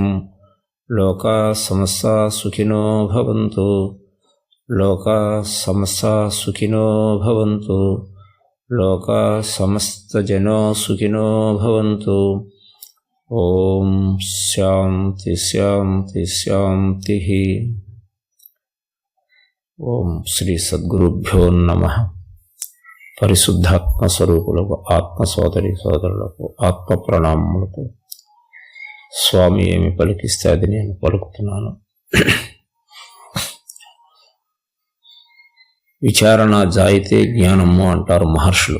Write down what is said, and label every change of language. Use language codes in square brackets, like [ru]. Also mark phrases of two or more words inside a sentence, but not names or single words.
[sa] लोकाः समस्ताः सुखिनो भवन्तु, लोकाः समस्ताः सुखिनो भवन्तु, लोकाः समस्तजनो सुखिनो भवन्तु। ओम शांति शांति शांतिः। ओम श्री सद्गुरुभ्यो नमः। [te] పరిశుద్ధాత్మ స్వరూపులకు ఆత్మ సోదరి సోదరులకు ఆత్మ ప్రణామములతో స్వామి ఏమి పలికిస్తే అది నేను పలుకుతున్నాను. విచారణ జాయితే జ్ఞానము అంటారు మహర్షులు.